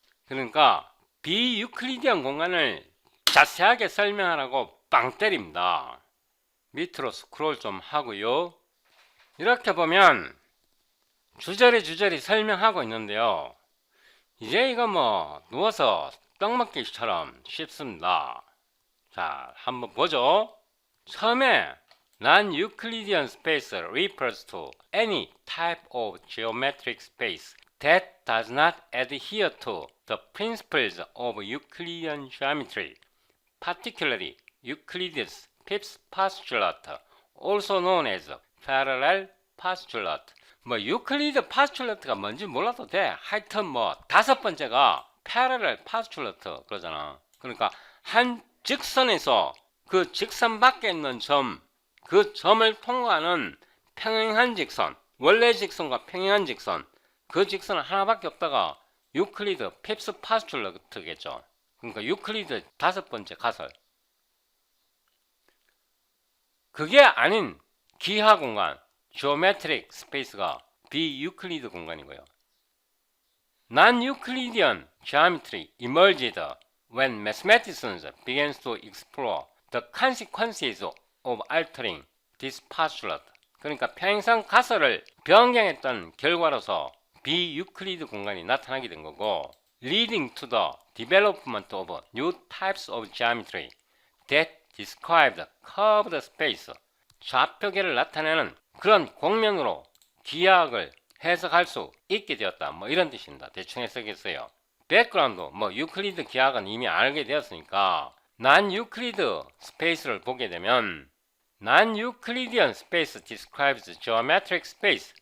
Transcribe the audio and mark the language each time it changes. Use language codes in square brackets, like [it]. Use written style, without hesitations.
[ko] 그러니까 비유클리디언 공간을 자세하게 설명하라고 빵 때립니다. 밑으로 스크롤 좀 하고요. 이렇게 보면 주저리 설명하고 있는데요. 이제 이거 뭐 누워서 떡 먹기처럼 쉽습니다. 자, 한번 보죠. [en] 처음에 non-Euclidean space refers to any type of geometric space that does not adhere to the principles of Euclidean geometry, particularly Euclid's fifth postulate, also known as parallel postulate. [ko] 뭐 유클리드 파스툴레트가 뭔지 몰라도 돼. 하여튼 뭐 다섯 번째가 [en] parallel postulate [ko] 그러잖아. 그러니까 한 직선에서 그 직선 밖에 있는 점, 그 점을 통과하는 평행한 직선, 원래 직선과 평행한 직선, 그 직선은 하나밖에 없다가 유클리드 핍스 파스툴러트겠죠. 그러니까 유클리드 5번째 가설. 그게 아닌 기하 공간, [en] geometric space [ko] 가 비유클리드 공간이고요. [en] Non-Euclidean geometry emerged when mathematicians began to explore the consequences of altering this postulate. [ko] 그러니까 평행선 가설을 변경했던 결과로서 비유클리드 공간이 나타나게 된 거고, [en] leading to the development of new types of geometry that described curved space. [ko] 좌표계를 나타내는 그런 공면으로 기하학을 해석할 수 있게 되었다. 뭐 이런 뜻입니다. 대충 해석했어요. 백그라운드, 유클리드 기하학은 이미 알게 되었으니까 non-Euclid 스페이스를 보게 되면 [en] non-Euclidean space describes geometric space.